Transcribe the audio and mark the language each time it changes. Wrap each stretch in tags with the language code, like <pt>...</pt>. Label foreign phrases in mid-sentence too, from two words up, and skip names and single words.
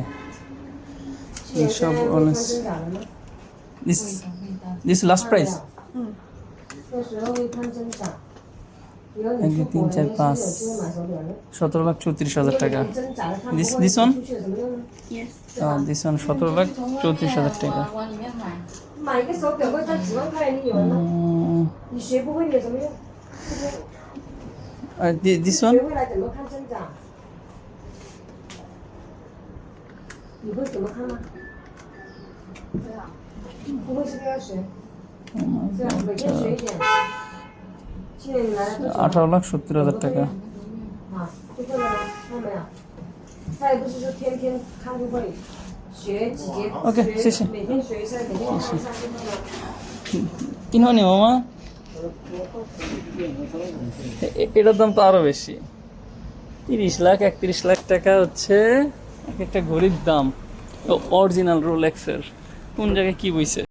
<bn>এইসব রোলেক্স</bn> <en>this last price</en> <bn>1 2 3 4 5 17,34,000 টাকা।</bn> <en>this one this one</en> <bn>17,34,000 টাকা।</bn> <zh>买一个手表会赚几万块，你有吗？你学不会你怎么用？</zh> <en>this one</en> <zh>学会来怎么看增长？你会怎么看吗？不会是不是要学？这样每天学一点。现在你来了多久？</zh> <bn>18,70,000 টাকা।</bn> <zh>啊，就会了，看到没有？他也不是说天天看就会，学几节， OK， 谢谢。每天学一下，每天上就会了。</zh> <bn>কিন হয়নি মামা? এটার দাম তো আরো বেশি, 30 লাখ 31 লাখ টাকা হচ্ছে একটা ঘড়ির দাম। অরিজিনাল রোলেক্সের কোন জায়গায় কি বইছে?</bn>